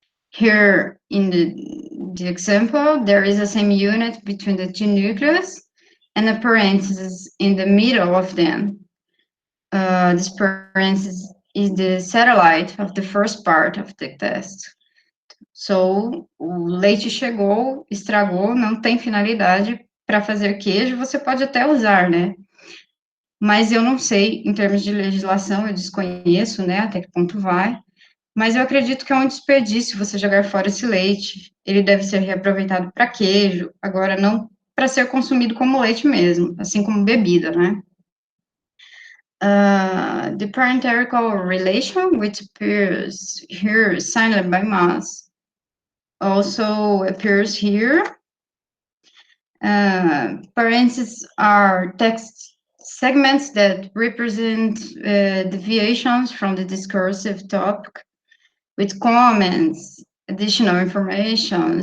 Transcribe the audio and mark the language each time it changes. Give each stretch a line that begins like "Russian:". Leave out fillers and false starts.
English: Here in the example, there is a same unit between the two nucleus and a parenthesis in the middle of them. This parenthesis is the satellite of the first part of the text.
Portuguese: So, o leite chegou, estragou, não tem finalidade para fazer queijo, você pode até usar, né? Mas eu não sei, em termos de legislação, eu desconheço, né, até que ponto vai, mas eu acredito que é um desperdício você jogar fora esse leite. Ele deve ser reaproveitado para queijo, agora não para ser consumido como leite mesmo, assim como bebida, né?
English: The parenthetical relation, which appears here, signed by Mas, also appears here. Parentheses are text segments that represent deviations from the discursive topic with comments, additional information.